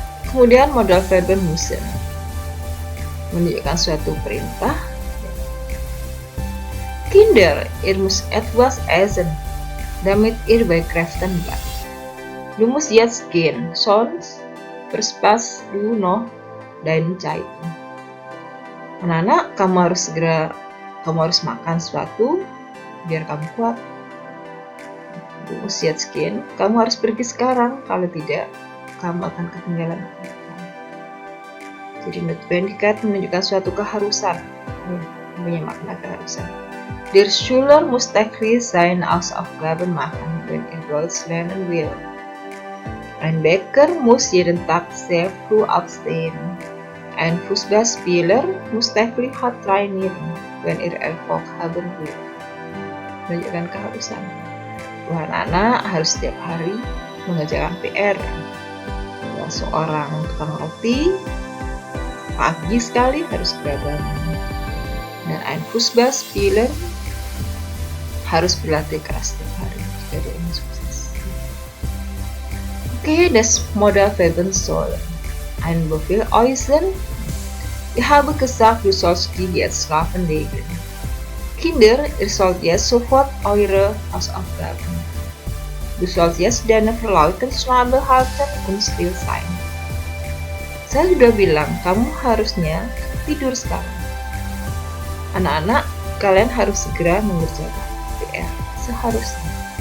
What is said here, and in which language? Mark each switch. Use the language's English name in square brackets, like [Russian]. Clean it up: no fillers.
[Indonesian] Kemudian modal verben müssen menunjukkan suatu perintah. [German] Kinder, ihr müsst etwas essen, damit ihr bei Kräften bleibt. Du musst jetzt gehen, sonst verpasst du noch deine Zeit. [Indonesian] Anak-anak, kamu harus makan sesuatu biar kamu kuat. [German] Du musst jetzt gehen, [Indonesian] kamu harus pergi sekarang, kalau tidak kamu akan ketinggalan. Jadi Notwendigkeit menunjukkan suatu keharusan, punya makna keharusan. [German] Der Schüler muss täglich seine Hausaufgaben machen, wenn er Deutsch lernen will. Ein Bäcker muss jeden Tag sehr früh aufstehen. Ein Fußballspieler muss täglich hart trainieren, wenn er Erfolg haben will. [Indonesian] Menunjukkan keharusan. Anak-anak harus setiap hari mengerjakan PR. Seorang tukang roti pagi sekali harus segera bangun. Dan [German] ein Fußballspieler [Indonesian] harus berlatih keras setiap hari jika dia ingin sukses. [German] Oke, das Modal verben sollen. Ein Befehl äußern. Ich habe gesagt, du sollst dich jetzt schlafen legen. Kinder, ihr sollt jetzt sofort eure Hausaufgaben. Du sollst jetzt deine verlauten Schnabel halten und still sein. [Indonesian] Saya sudah bilang, kamu harusnya tidur sekarang. Anak-anak, kalian harus segera mengerjakan PR seharusnya.